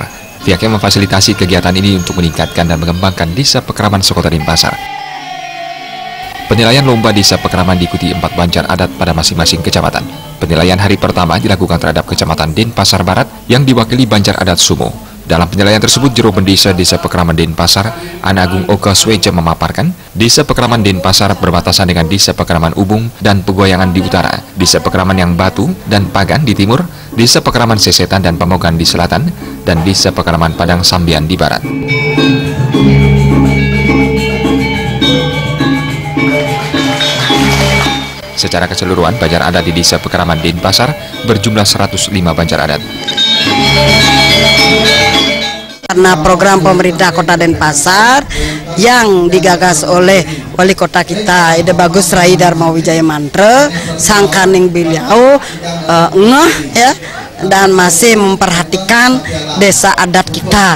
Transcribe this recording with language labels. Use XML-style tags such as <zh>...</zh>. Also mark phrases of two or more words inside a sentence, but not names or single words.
<id>Pihaknya memfasilitasi kegiatan ini untuk meningkatkan dan mengembangkan Desa Pekraman sekota Denpasar. Penilaian lomba Desa Pekraman diikuti 4 Banjar Adat pada masing-masing kecamatan. Penilaian hari pertama dilakukan terhadap Kecamatan Denpasar Barat yang diwakili Banjar Adat Sumuh. Dalam penilaian tersebut, Juru Pendesa Desa Pekraman Denpasar, Ana Agung Oka Sweja memaparkan, Desa Pekraman Denpasar berbatasan dengan Desa Pekraman Ubung dan Pegoyangan di utara, Desa Pekraman yang Batu dan Pagan di timur, Desa Pekraman Sesetan dan Pemogan di selatan, dan Desa Pekraman Padang Sambian di barat. Secara keseluruhan, Banjar Adat di Desa Pekraman Denpasar berjumlah 105 Banjar Adat. Karena program pemerintah Kota Denpasar yang digagas oleh Wali Kota kita, Ide Bagus Rai Dharma Wijaya Mantra, sangkaning beliau ngeh ya, dan masih memperhatikan desa adat kita.</id>